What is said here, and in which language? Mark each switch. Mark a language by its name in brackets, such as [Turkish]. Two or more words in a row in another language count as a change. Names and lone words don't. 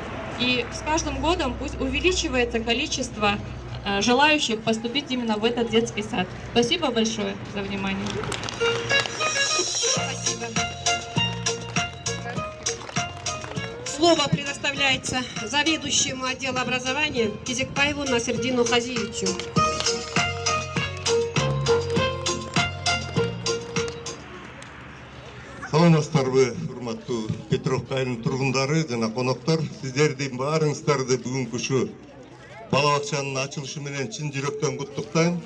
[Russian] И с каждым годом пусть увеличивается количество желающих поступить именно в этот детский сад. Спасибо большое за внимание. Спасибо. Слово предоставляется заведующему отдела образования Кизикбаеву Насердину Хазиевичу. [Kyrgyz] Саламатсыздарбы, урматтуу Петровка айылынын тургундары жана коноктор. Сиздердин баарыңыздарды бүгүнкү ушу бала бакчанын ачылышы менен чын жүрөктөн куттуктайм.